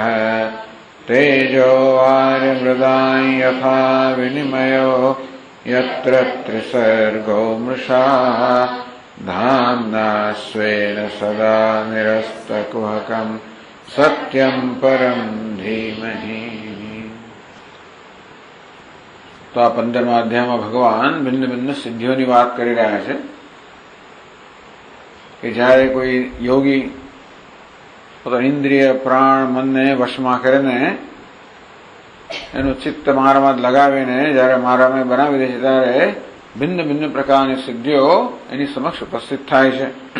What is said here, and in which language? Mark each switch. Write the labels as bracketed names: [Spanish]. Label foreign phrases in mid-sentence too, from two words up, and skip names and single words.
[Sanskrit] तेजो वारिमृदां यथा विनिमयो यत्र त्रिसर्गो मृषा धाम्ना स्वेन सदा निरस्तकुहकं सत्यं परं धीमहि। [Gujarati] તો આ 15મા અધ્યાયમાં ભગવાન ભિન્ન ભિન્ન સિદ્ધિઓની વાત કરી રહ્યા છે કે જ્યારે કોઈ યોગી પોતાના ઇન્દ્રિય પ્રાણ મનને વશમાં કરીને એનું ચિત્ત મારામાં લગાવીને જ્યારે મારામાં બનાવી દે છે ત્યારે ભિન્ન ભિન્ન પ્રકારની સિદ્ધિઓ એની સમક્ષ ઉપસ્થિત થાય છે।